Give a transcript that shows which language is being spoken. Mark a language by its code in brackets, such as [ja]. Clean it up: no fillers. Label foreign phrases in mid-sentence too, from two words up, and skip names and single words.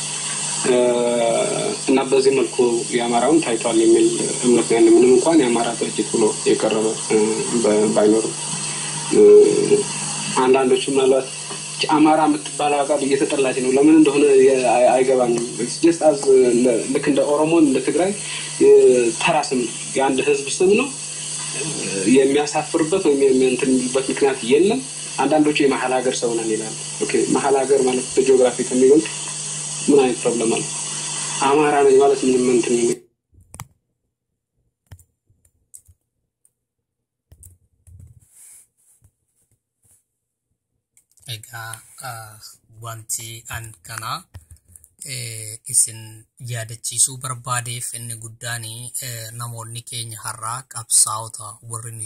[am] እና በዚህ መልኩ የአማራውን ታይቷል የሚል እምነት ነው ያለው። ምንም እንኳን የአማራ ድርጅት ብሎ የቀረበ ባይኖርም አንዳንዶቹ ምናልባት አማራ የምትባለው ሀገር እየተጠላች ነው ለምን እንደሆነ አይገባኝም። [en] just as [am] ልክ እንደ ኦሮሞ እንደ ትግራይ ተራ ስም የአንድ ህዝብ ስም ነው የሚያሳፍርበት ወይም የሚንተንበት ምክንያት የለም። አንዳንዶቹ የመሐል ሀገር ሰው ነን ይላሉ። ኦኬ መሐል ሀገር ማለት በጂኦግራፊ ከሚገልጽ ምን አይነት ፕሮብለም አለ? አማራ ነኝ ማለት ምንም እንትን [om] wanti an kana isin yaadachiisuu barbaadeef inni guddaan namoonni keenya har'aa qabsaa'ota warri